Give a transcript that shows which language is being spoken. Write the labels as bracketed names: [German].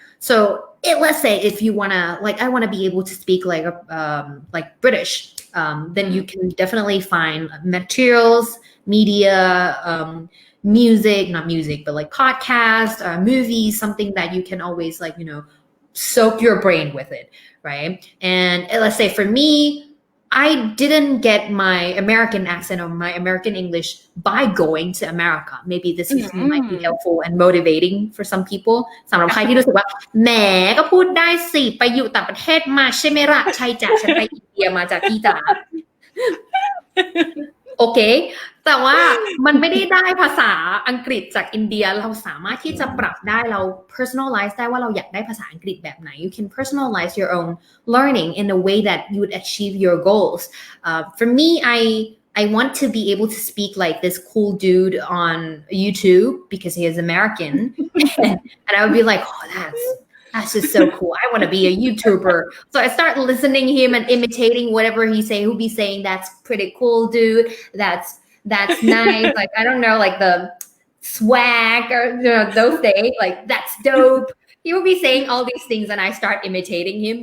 [English] So let's say if you want to, like, I want to be able to speak like British, then you can definitely find materials, media, not music, but like podcasts, movies, something that you can always like, you know, soak your brain with it, right? And let's say for me, I didn't get my American accent or my American English by going to America. Maybe this might be helpful and motivating for some people. [Thai] สำหรับใครที่รู้สึกว่าแหมก็พูดได้สิไปอยู่ต่างประเทศมาใช่ไหมล่ะใช่จ้ะฉันไปอินเดียมาจากที่จ๋า โอเค แต่ว่ามันไม่ได้ได้ภาษาอังกฤษจากอินเดียเราสามารถที่จะปรับได้เรา personalize ได้ว่าเราอยากได้ภาษาอังกฤษแบบไหน [English] you can personalize your own learning in a way that you would achieve your goals for me I want to be able to speak like this cool dude on YouTube because he is American and I would be like oh that's just so cool. I want to be a YouTuber. So I start listening him and imitating whatever he say. He'll be saying that's pretty cool, dude. That's nice. Like I don't know, like the swag or those days. Like that's dope. He will be saying all these things, and I start imitating him.